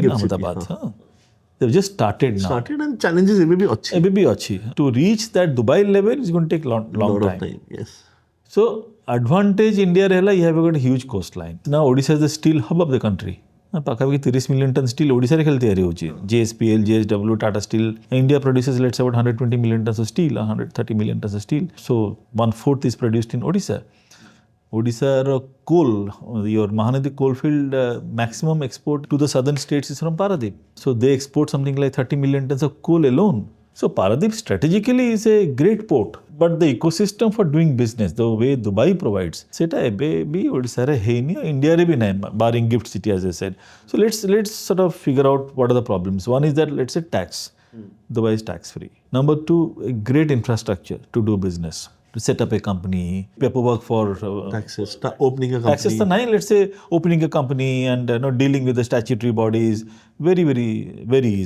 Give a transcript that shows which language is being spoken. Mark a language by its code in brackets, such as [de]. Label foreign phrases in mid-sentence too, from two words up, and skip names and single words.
[en] Gift city, Ahmedabad. They've just started now. Started and challenges may be अच्छी. It may be achi. To reach that Dubai level is going to take long Lot time. of time. Yes. So advantage India rehla you have got a huge coastline. Now Odisha is the steel hub of the country. [or] ପାଖାପାଖି 30 [en] million ton steel [or] ଓଡ଼ିଶା ରେ ଖେଳ ତିଆରି ହେଉଛି. [en] JSPL, JSW, Tata Steel. India produces let's say about 120 million tons of steel, 130 million tons of steel. So 1/4 is produced in Odisha. Odisha coal, your Mahanadi coalfield maximum export to the southern states is from Paradip. So they export something like 30 million tons of coal alone. So Paradip strategically is a great port, but the ecosystem for doing business, the way Dubai provides, [or] ସେଟା ଏବେ ବି ଓଡ଼ିଶା ରେ ହେଇ ନାହିଁ, ଇଣ୍ଡିଆ ରେ ବି ନାହିଁ, [en] barring gift city as I said. So let's sort of figure out what are the problems. One is that let's say tax. Dubai is tax free. Number two, a great infrastructure to do business. To set up a company, paperwork for Taxes, opening a taxes. company. The nine, let's say opening a company and dealing with the statutory bodies, very, very, very easy.